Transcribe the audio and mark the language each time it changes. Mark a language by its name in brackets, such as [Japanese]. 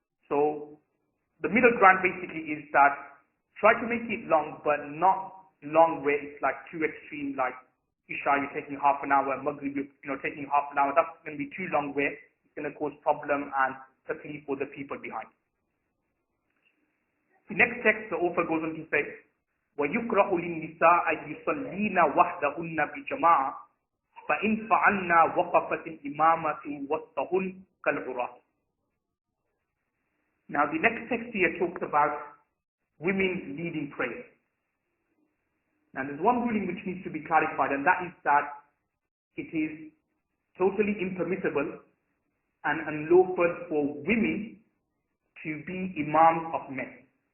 [English] So the middle ground basically is that try to make it long, but not long where it's like too extreme, like Isha you're taking half an hour, Maghrib you're taking half an hour. That's going to be too long where it's going to cause problem and taklif for the people behind. The next text, the author goes on to say, [Arabic] وَيُكْرَهُ لِلنِّسَاءَ يُصَلِّينَ وَحْدَهُنَّ بِجَمَاعَةٍ فَإِنْ فَعَلْنَا وَقَفَتِ الْإِمَامَةُ وَسْطَهُنْ كَالْعُرَاةِ. [English] Now the next text here talks about women leading prayer. Now there's one ruling which needs to be clarified, and that is that it is totally impermissible and unlawful for women to be imams of men.